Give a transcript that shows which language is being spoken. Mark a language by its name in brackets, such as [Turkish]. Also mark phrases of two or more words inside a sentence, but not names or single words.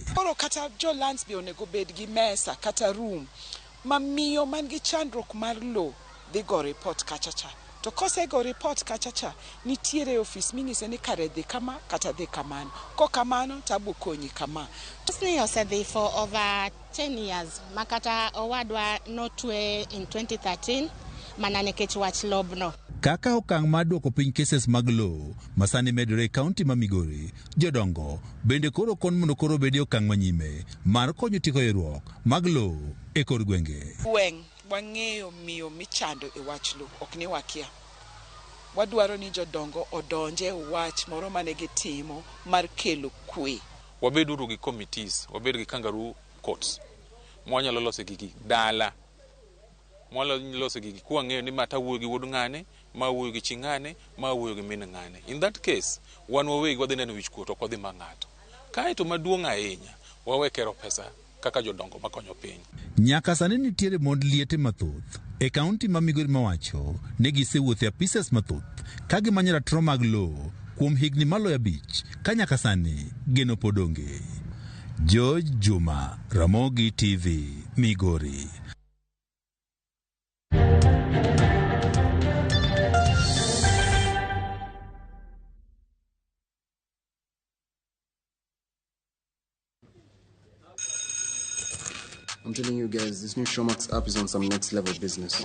[Luo (Kenya and Tanzania)] Koro kata jo lands be onego bed gi mesa kata room mamiyo man gi chandruok mar lo dhi go report kachacha. To kose go report kachacha nitiere office ming'ise ni kare dhi kama kata dhi kamano. Ko kamano tabu konyi kama. Tosni osedhi [English] for over 10 years. [Luo (Kenya and Tanzania)] Makata owadwa notwe in 2013 mana nikech wach lobno. Kaka okang' mar duoko piny keses mag lo masani medore e kaunti ma Migori, jodongo bende koro kon mondo koro bedi okang' manyime mar konyo tieko ywaruok mag lo e kor gwenge. Wang'eyo miyo michando e wach lo ok ni wakia. Wadwaro ni jodongo odonje wach moro mane gitimo mar kelo kwe. Wabeduru gi committees, wabedo gi [English] kangaroo courts. [Luo (Kenya and Tanzania)] Mwanyalo loso gigi dala. Mwanyalo loso gigi kwa ng'eyo ni mata wuoyo gi wuod ng'ane, ma wuoyo gi ching'ane, ma wuoyo gi min ng'ane. [English] In that case, [Luo (Kenya and Tanzania)] wan wawegi wadhi neno wich kuot ok wadhi ma ng'ato. Kae to maduong' ahinya, wawekero pesa kaka jodongo makonyo piny. Nyaka sani nitiere mond liete mathoth e kaunti ma Migori mawacho ne gisewuothe apisas mathoth ka gimanyo ratiro mag lo kuom higni maloyo 5 ka nyaka sani geno podonge. George Juma, Ramogi TV, Migori. [English] I'm telling you guys, this new Showmax app is on some next level business.